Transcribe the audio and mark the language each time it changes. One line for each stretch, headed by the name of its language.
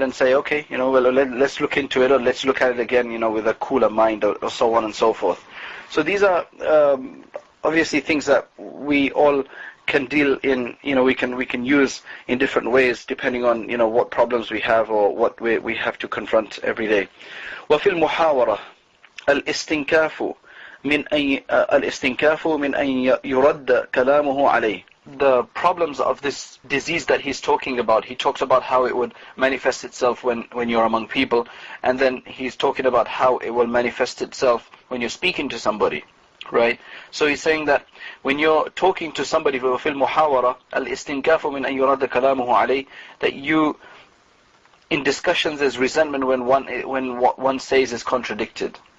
English: And say, okay, well, let's look into it, or let's look at it again, with a cooler mind, or so on and so forth. So these are obviously things that we all can deal in, we can use in different ways depending on what problems we have, or what we have to confront every day.
Arabic: وفي المحاورة الاستنكاف من أن يرد كلامه عليه.
English: The problems of this disease that he's talking about, he talks about how it would manifest itself when you're among people, and then he's talking about how it will manifest itself when you're speaking to somebody. Right? So he's saying that when you're talking to somebody,
Arabic: فِي الْمُحَاوَرَةِ الْإِسْتِنْكَافُ مِنْ أَنْ يُرَدَّ كَلَامُهُ عَلَيْهِ,
English: that you, in discussions, there's resentment when what one says is contradicted.